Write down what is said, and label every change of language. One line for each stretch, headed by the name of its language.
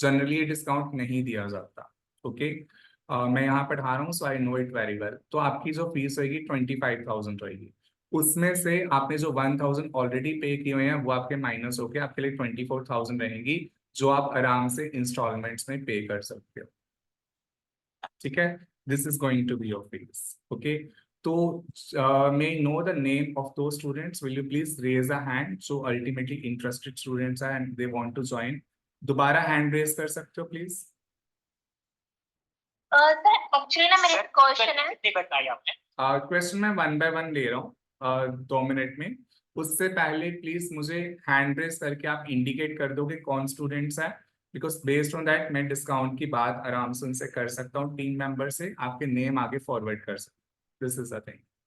Hindi: Generally ये discount नहीं दिया जाता, ओके? मैं यहाँ पढ़ा रहा हूँ,
English: So I know it very well.
Hindi: तो आपकी जो फीस होगी 25,000 रहेगी। उसमें से आपने जो 1,000 ऑलरेडी पे किए हुए हैं वो आपके माइनस होके आपके लिए 24,000 रहेंगी, जो आप आराम से इंस्टॉलमेंट्स में पे कर सकते हो, ठीक है?
English: This is going to be your fees, okay? तो may I know the name of those students? Will you please raise a hand? So ultimately interested students are and they want to join.
Hindi: दोबारा hand raise कर सकते हो please? Sir actually ना मेरे question है। कितनी बताई आपने? क्वेश्चन मैं 1 by 1 ले रहा हूँ 2 मिनट में। उससे पहले प्लीज मुझे हैंड रेस करके आप इंडिकेट कर दोगे कौन स्टूडेंट्स है,
English: because based on that
Hindi: मैं डिस्काउंट की बात आराम से उनसे कर सकता हूँ, टीम मेंबर से आपके नेम आगे फॉरवर्ड कर सकता हूँ।
English: This is a thing.